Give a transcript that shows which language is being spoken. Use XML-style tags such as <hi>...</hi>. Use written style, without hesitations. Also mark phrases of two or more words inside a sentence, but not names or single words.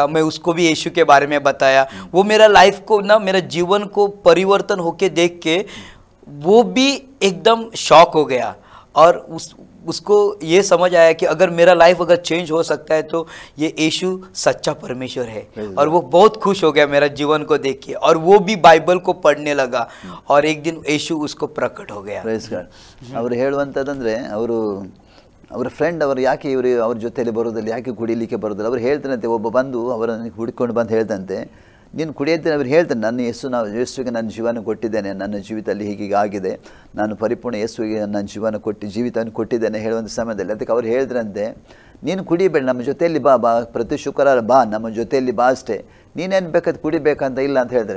<hi>मैं उसको भी यीशु के बारे में बताया. वो मेरा लाइफ को ना, मेरा जीवन को परिवर्तन होके देख के वो भी एकदम शॉक हो गया, और उसको ये समझ आया कि अगर मेरा लाइफ अगर चेंज हो सकता है तो ये यीशु सच्चा परमेश्वर है. और वो बहुत खुश हो गया मेरा जीवन को देख के, और वो भी बाइबल को पढ़ने लगा, और एक दिन यीशु उसको प्रकट हो गया.</hi> <en>Praise God.</en> <kn>ಅವರು ಹೇಳುವಂಥದ್ದಂದರೆ ಅವರ ಫ್ರೆಂಡ್ ಅವರು ಯಾಕೆ ಅವ್ರ ಜೊತೆಯಲ್ಲಿ ಬರೋದಿಲ್ಲ, ಯಾಕೆ ಕುಡಿಲಿಕ್ಕೆ ಬರೋದಿಲ್ಲ, ಅವ್ರು ಹೇಳ್ತಾರಂತೆ. ಒಬ್ಬ ಬಂದು ಅವರನ್ನು ಹುಡುಕೊಂಡು ಬಂದು ಹೇಳ್ದಂತೆ, ನೀನು ಕುಡಿಯೋದನ್ನು ಅವ್ರು ಹೇಳ್ತಾನೆ, ನನ್ನ ಯೇಸುವಿಗೆ ನನ್ನ ಜೀವನ ಕೊಟ್ಟಿದ್ದೇನೆ, ನನ್ನ ಜೀವಿತದಲ್ಲಿ ಹೀಗೆ ಆಗಿದೆ, ನಾನು ಪರಿಪೂರ್ಣ ಯೇಸುವಿಗೆ ನನ್ನ ಜೀವನ ಜೀವಿತವನ್ನು ಕೊಟ್ಟಿದ್ದೇನೆ ಹೇಳುವಂಥ ಸಮಯದಲ್ಲಿ ಅದಕ್ಕೆ ಅವ್ರು ಹೇಳಿದ್ರಂತೆ, ನೀನು ಕುಡಿಬೇಡ, ನಮ್ಮ ಜೊತೆಯಲ್ಲಿ ಬಾ ಪ್ರತಿ ಶುಕ್ರವಾರ ಬಾ, ನಮ್ಮ ಜೊತೆಯಲ್ಲಿ ಬಾ ಅಷ್ಟೇ, ನೀನೇನು ಬೇಕಾದ್ರೆ ಕುಡಿಬೇಕಂತ ಇಲ್ಲ ಅಂತ ಹೇಳಿದ್ರೆ.</kn>